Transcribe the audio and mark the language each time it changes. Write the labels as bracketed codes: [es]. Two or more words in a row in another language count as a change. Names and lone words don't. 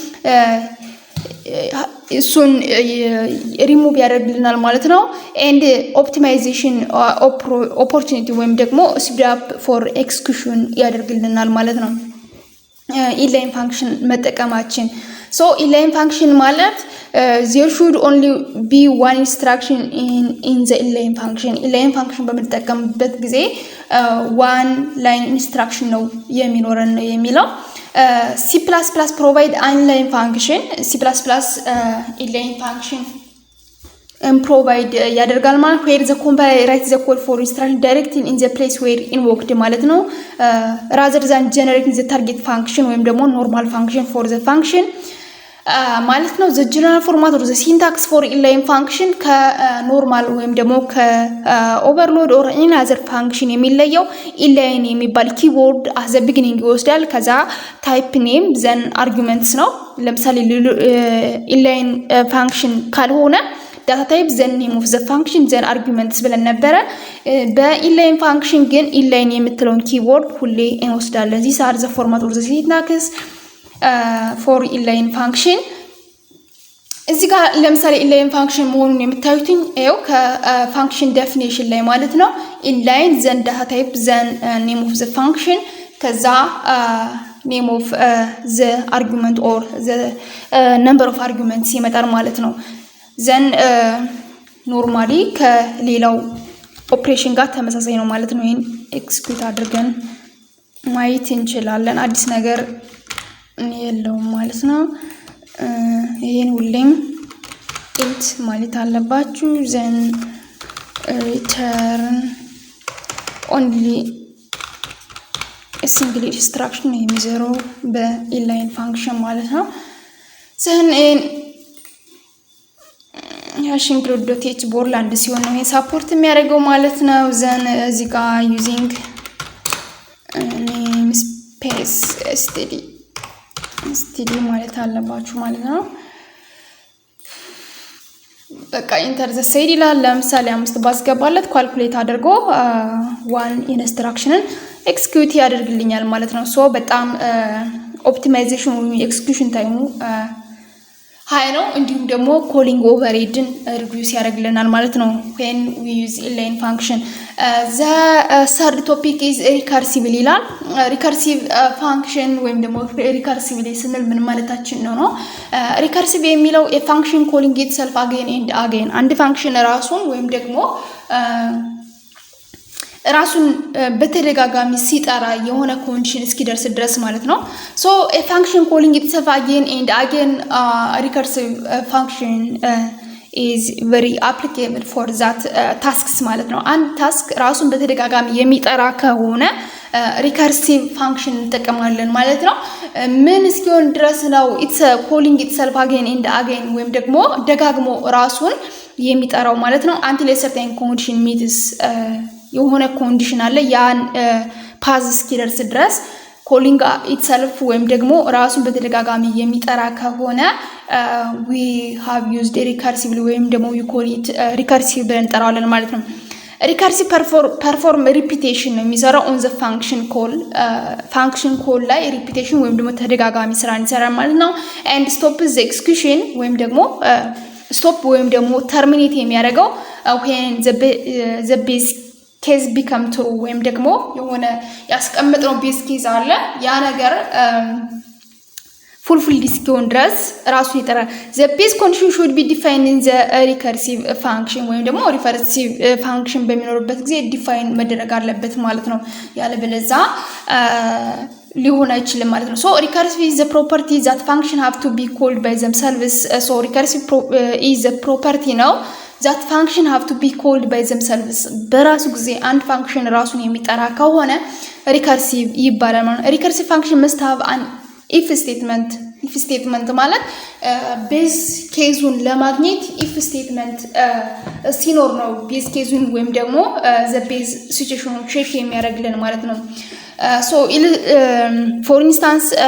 [am] እሱን ሪሙቭ ያደርግልናል ማለት ነው [en] and optimization opportunity [am] ወይም ደግሞ [en] speed up for execution [am] ያደርግልናል ማለት ነው [en] inline function [am] መጠቀማችን [en] so inline function [am] ማለት [en] there should only be one instruction in the inline function [am] በመጠቀምበት ጊዜ [en] one line instruction [am] ነው የሚኖረን ነው የሚለው [en] C++ provide inline function C++ inline function provide [am] ያደርጋል ማለት [en] where the compiler writes the code for instruction directly in the place where invoked [am] ማለት ነው [en] rather than generating the target function [am] ወይም ደግሞ [en] normal function for the function [am] ማለት ነው [en] the general format or the syntax for inline function [am] ከnormal ወይም ደግሞ [en] ከoverload or any other function [am] የሚለየው inline የሚባል ኪቦርድ [en] at the beginning [am] ይወስዳል ከዛ [en] type name then arguments [am] ነው ለምሳሌ [en] inline function ካልሆነ data type then name of the function then arguments [am] ብለን ነበር [en] በinline function ግን inline [am] የምትለውን ኪቦርድ ሁሌ እንወስዳለን [en] these are the format or the syntax for inline function [am] እዚህ ጋር ለምሳሌ [en] inline [am] function መሆኑን የምታዩትኝ ይሄው ከ [en] function definition [am] ላይ ማለት ነው [en] inline then data type then name of the function ከዛ name of the argument or the number of arguments [am] ይመጣል ማለት ነው [en] then normally [am] ከሌላው ኦፕሬሽን ጋር ተመሳሳይ ነው ማለት ነው ይሄን ኤክስኪዩት አድርገን ማየት እንችላለን አዲስ ነገር የለውም ማለት ነው ይሄን ሁሌም int ማለት አለባችሁ [en] then return only a single instruction [am] የሚዘረው በinline function ማለት ነው [en] then include.h [am] ቦርላንድ ሲሆን ነው ሰፖርት የሚያደርገው ማለት ነው then እዚህ ጋር [en] using namespace std [am] ማለት አለባችሁ ማለት ነው በቃ [en] enter the seed [am] ይላል ለምሳሌ 5 ባስገባለት ካልኩሌት አድርጎ [en] one instruction [am] ኤክስኪዩት ያደርግልኛል ማለት ነው ሶ በጣም ኦፕቲማይዜሽን ወይ [en] execution time high [am] ነው እንዲሁም ደግሞ [en] calling overhead [am] ሪዱስ ያደርግልናል ማለት ነው [en] when we use inline function the third topic is recursive [am] ይላል [en] recursive function [am] ወይም ደግሞ recursively ስንል ምን ማለታችን ነው recursive የሚለው [en] a function calling itself again and again [am] አንድ ፋንክሽን ራሱን ወይም ደግሞ ራሱን በተደጋጋሚ ሲጠራ የሆነ ኮንዲሽን እስኪደርስ ድረስ ማለት ነው [en] so a function calling itself again and again recursive function is very applicable for that tasks [am] ማለት ነው አንድ ታስክ ራሱን በተደጋጋሚ የሚጠራ ከሆነ [en] recursive function [am] እንጠቀማለን ማለት ነው ምን እስኪሆን ድረስ ነው [en] it's calling itself again and again [am] ወይም ደግሞ ደጋግሞ ራሱን የሚጠራው ማለት ነው [en] until a certain condition meets [am] የሆነ ኮንዲሽን አለ ያን ፓዝ እስኪደርስ ድረስ [en] calling itself [am] ወይም ደግሞ ራሱን በተደጋጋሚ የሚጠራ ከሆነ [en] we have used recursively [am] ወይም ደግሞ [en] we call it recursive [am] ብለን እንጠራዋለን ማለት ነው [en] recursive perform repetition [am] ነው የሚሰራው [en] on the function call [am] ላይ repetition ወይም ደግሞ ተደጋጋሚ ስራን ይሰራል ማለት ነው [en] and stop the execution [am] ወይም ደግሞ stop ወይም ደግሞ terminate የሚያደርገው [en] when the base case become true [am] ወይም ደግሞ የሆነ ያስቀምጥነው [en] base case [am] አለ ያ ነገር fulfilled እስኪሆን ድረስ ራሱ ይጠራል the base condition should be defined in the recursive function ወይም ደግሞ recursive function በሚኖርበት ጊዜ define መደረግ አለበት ማለት ነው ያለበለዛ ሊሆን አይችልም ማለት ነው [en] so recursive is the property that function have to be called by themselves so recursive is the property now that function have to be called by themselves [am] በራሱ ጊዜ አንድ function ራሱን የሚጠራ ከሆነ recursive ይባላል ማለት ነው [en] recursive function must have an if statement [am] ማለት ቤዝ ኬዙን ለማግኘት [en] if statement [am] ሲኖር ነው ቤዝ ኬዙን ወይም ደግሞ [en] the base situation check [am] የሚያደርግልን ማለት ነው [en] so for instance